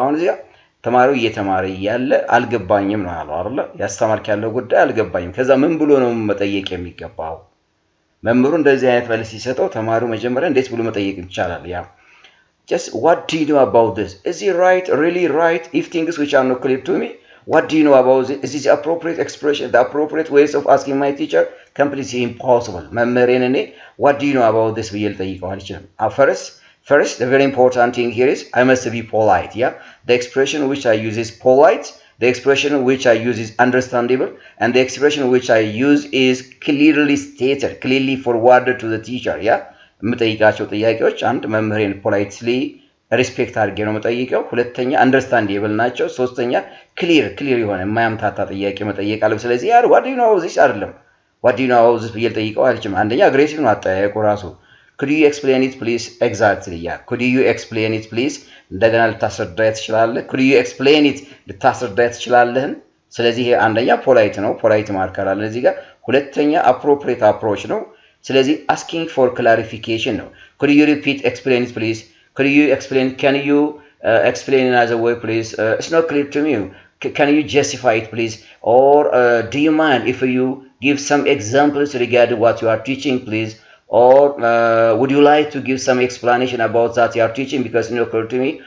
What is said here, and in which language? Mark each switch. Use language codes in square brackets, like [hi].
[am] አሁን እዚያ ተማሪው እየተማረ ያለ አልገባኝም ነው ያለው አይደል? ያስተማርክ ያለው ጉዳይ አልገባኝም። ከዛ ምን ብሎ ነው መጠየቅ የሚገባው? መምህሩ እንደዚህ አይነት መልስ ሲሰጠው ተማሪው መጀመሪያ እንዴት ብሎ መጠየቅ ይቻላል? [en] ያ just what do you know about this? is it right really right? if things which are not clear to me what do you know about it? is this the appropriate expression the appropriate ways of asking my teacher? completely impossible. [am] መምህሬን እኔ [en] what do you know about this [am] ብዬ ልጠይቀው አልችልም። [en] First, the very important thing here is I must be polite. Yeah, the expression which I use is polite. The expression which I use is understandable, and the expression which I use is clearly stated, clearly forwarded to the teacher. [am] Yeah, የምጠይቃቸው ጥያቄዎች አንድ መምህሬን politely respect አድርጌ ነው የምጠይቀው። ሁለተኛ understandable ናቸው። ሶስተኛ clear የሆነ የማያምታታ ጥያቄ መጠየቅ አለብኝ። ስለዚህ ያር [en] what do you know about this [am] አይደለም what do you know about this ብዬ ልጠይቀው አልችልም። አንደኛ aggressive ነው አጠያየቁ ራሱ [en] could you explain it please? exactly yeah could you explain it please? [am] እንደገና ልታስረዳኝ ትችላለህ? [en] could you explain it [am] ልታስረዳኝ ትችላለህ? ስለዚህ ይሄ አንደኛ ፖላይት ነው ፖላይት ማርከር አለ እዚህ ጋር። ሁለተኛ appropriate approach ነው። ስለዚህ asking for clarification ነው። [en] could you repeat explain it please? could you explain can you explain in another way please? it's not clear to me. can you justify it please? or do you mind if you give some examples regarding what you are teaching please? or would you like to give some explanation about that you are teaching because it's not clear to me?